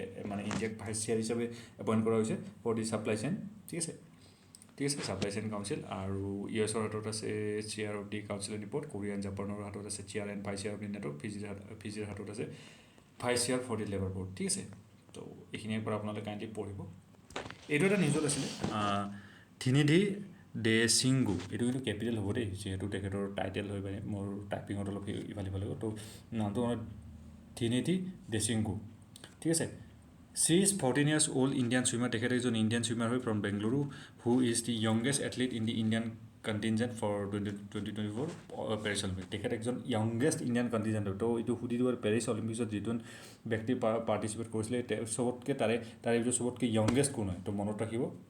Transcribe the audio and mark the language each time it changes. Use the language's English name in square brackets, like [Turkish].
[Assamese] মানে ইণ্ডিয়াক vice chair হিচাপে এপইণ্ট কৰা হৈছে [English] for the supply chain [Assamese] ঠিক আছে ছাপ্লাই চেইন কাউন্সিল আৰু ইউএছৰ হাতত আছে [English] chair of the council and report Korea and জাপানৰ [Assamese] হাতত আছে [English] chair and vice chair of the network [Assamese] ফিজিৰ হাতত আছে [English] vice chair for the labour board [Assamese] ঠিক আছে তো এইখিনিৰ পৰা আপোনালোকে কাইণ্ডলি পঢ়িব এইটো এটা নিউজত আছিলে থিনিধি ডে সিংগু এইটো কিন্তু কেপিটেল হ'ব দেই যিহেতু তেখেতৰ টাইটেল হৈ পায় মোৰ টাইপিঙত অলপ ইফাল সিফাল হ'ব তো নামটো থিনিধি ডে সিংগু ঠিক আছে [English] She is 14 years old Indian swimmer. [Assamese] তেখেত এজন ইণ্ডিয়ান swimmer হয় [English] from Bengaluru who is the youngest athlete in the Indian contingent for [Assamese] 2024 Paris Olympic তেখেত একজন youngest Indian contingent তো এইটো সুধি দিব পেৰিছ অলিম্পিকছত যিজন ব্যক্তি পাৰ্টিচিপেট কৰিছিলে চবতকৈ তাৰে ভিতৰত চবতকৈ youngest কোন হয় তো মনত ৰাখিব